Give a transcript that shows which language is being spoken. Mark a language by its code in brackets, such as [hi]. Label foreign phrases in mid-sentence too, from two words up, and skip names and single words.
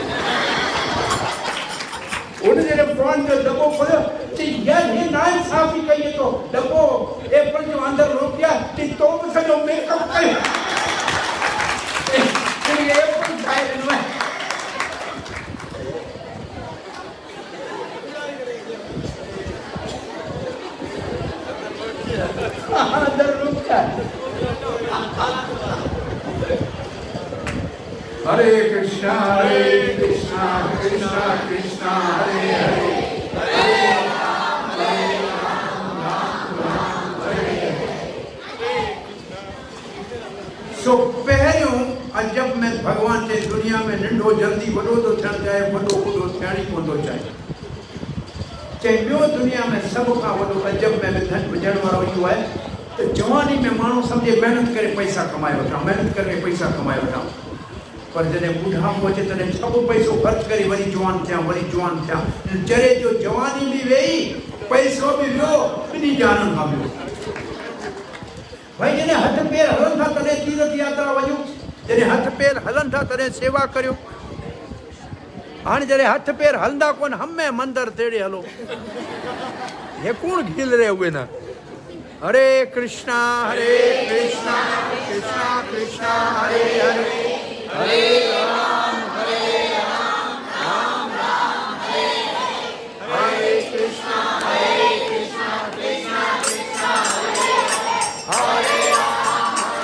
[sd] उन जॾहिं फोन जो दॿो खोलियो चई यार हे नाइंसाफ़ी कई तो, दॿो एप्पल जो अंदरि नोकिया, चई तो बि सॼो मेकअप कयो, एप्पल ठाहे ॾिनो आहे। अंदरि नोकिया। [sa] हरे कृष्णा कृष्णा कृष्णा हरे हरे, हरे राम राम हरे हरे। [sd] सो पहिरियों अजब में भगवान जे दुनिया में नंढो जल्दी वॾो थो थियणु चाहे, वॾो ॿुढो थियण ई कोन थो चाहे। चई ॿियो दुनिया में सभु खां वॾो अजब में विझण वारो इहो आहे त जवानी में माण्हू सम्झे महिनत करे पैसा कमाए वठां, महिनत करे पैसा कमाए वठां, पर जॾहिं ॿुढापो अचे तॾहिं सभु पैसो ख़र्च करे वरी जवान थिया, वरी जवान थिया। चरे जो जवानी बि वेही, पैसो बि वियो, ॿिन्ही जाननि खां वियो। भई जॾहिं हथ पेर हलनि था तॾहिं तीर्थ यात्रा वञूं, जॾहिं हथ पेर हलनि था तॾहिं सेवा करियो। हाणे जॾहिं हथ पेर हलंदा कोन, हमें मंदर तेड़े हलो, [hi] हे कौन घिल रहे हुए ना। [sa] हरे कृष्णा कृष्णा कृष्णा हरे हरे, हरे राम राम राम हरे हरे, हरे कृष्णा कृष्णा कृष्णा हरे हरे, हरे राम